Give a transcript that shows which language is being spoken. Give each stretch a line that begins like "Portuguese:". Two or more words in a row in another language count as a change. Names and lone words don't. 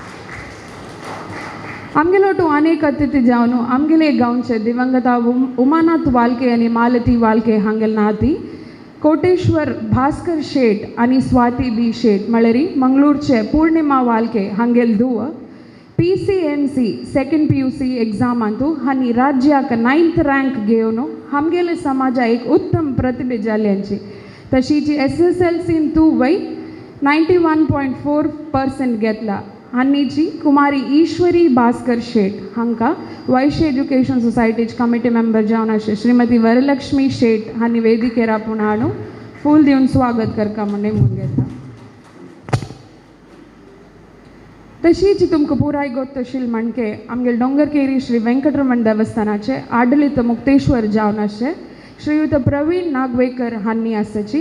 Konkani: आमगेलोटू अनेक अतिथी जावन आमगेले गांवचे दिवंगत उमानाथ वालके आनी मालती वालके हांगेल नाती कोटेश्वर भास्कर शेट आनी स्वाती बी शेट म्हळ्यार मंगळूरचे पूर्णिमा वालके हांगेल धूव PCMC 2nd PUC एग्जामांतू हांणी राज्याक 9th रँक घेवन आमगेले समाजा एक उत्तम प्रतिभे जाल्यांची. तशीच SSLCंतू वय 91.4% घेतला. हांनीची कुमारी ईश्वरी भास्कर शेट हांकां वैश्य एज्युकेशन सोसायटीचे
English: committee member
Konkani: जावन आसचे श्रीमती वरलक्ष्मी शेट हांणी वेदिकेर आपूण हाडून फूल दिवन स्वागत करता म्हण नेमून घेता. तशीच तुमकां पुराय गोत आशिल्ली म्हणके आमगेल डोंगरकेरी श्री वेंकटरमण देवस्थानाचे आडलित मुक्तेश्वर जावन आसचे श्रीयुत प्रवीण नागवेकर हांणी आसाची.